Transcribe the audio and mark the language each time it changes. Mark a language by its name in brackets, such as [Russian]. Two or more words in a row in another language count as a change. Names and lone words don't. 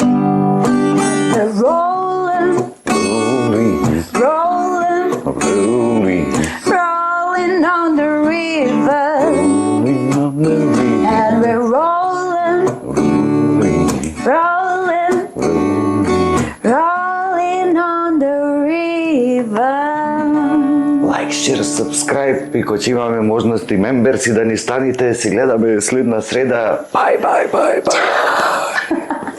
[English] They're rolling, rolling, rolling on the river, and we're rolling, rolling, rolling on the river. like, share, subscribe [Macedonian] и кој имаме можности мемберси да ни станите, се гледаме следна среда. [English] bye, bye, bye, bye.